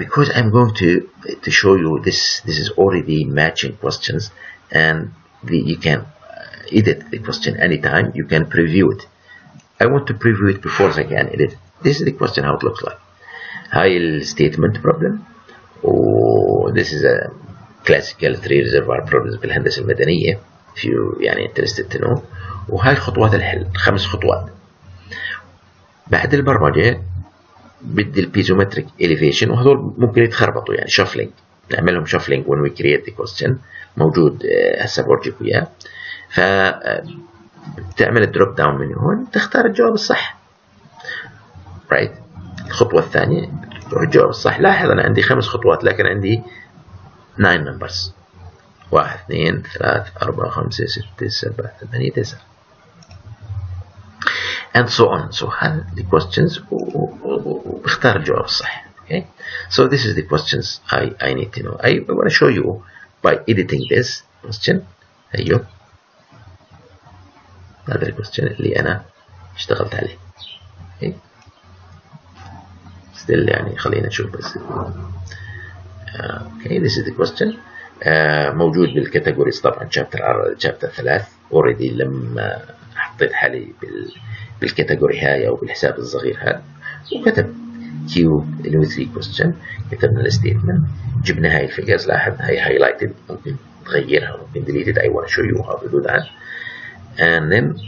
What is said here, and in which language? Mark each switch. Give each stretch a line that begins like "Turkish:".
English: Because I'm going to show you this is already matching questions, and you can edit the question anytime. You can preview it. I want to preview it before I can edit. This is the question how it looks like. High statement problem. Oh, this is a classical 3 reservoir problems
Arabic: بالهندسة المدنية
English: if you يعني interested to know.
Arabic: وهاي خطوات الحل 5 خطوات. بعد البرمجة بدي البيزومتريك elevation، وهذول ممكن يتخربطوا يعني shuffling، نعملهم shuffling
English: when we create the question،
Arabic: موجود هسه بورجيكم اياه. فبتعمل الدروب داون من هون تختار الجواب الصح، right؟ الخطوة الثانية تروح الجواب الصح. لاحظ أنا عندي 5 خطوات لكن عندي 9 numbers، 1 2 3 4 5 6 7 8 9 and so on. So هذا the questions وبختار الجواب الصح.
English: Okay, so this is the questions I need to know. I want to show you by editing this question.
Arabic: أيوه هذا الquestion اللي أنا اشتغلت عليه.
English: Okay.
Arabic: still يعني خلينا نشوف بس.
English: Okay, this is the question.
Arabic: موجود بالكاتيجوريز طبعا chapter 3 already لما حطيت حالي بالكاتيجوري هاي او بالحساب الصغير هذا، وكتب كيوب اللي هو 3 question، كتبنا الستيتمنت، جبنا هاي الفيجرز. لاحظ هاي
English: highlighted،
Arabic: ممكن تغيرها، ممكن
English: delete it. I want to show you how to do that. and then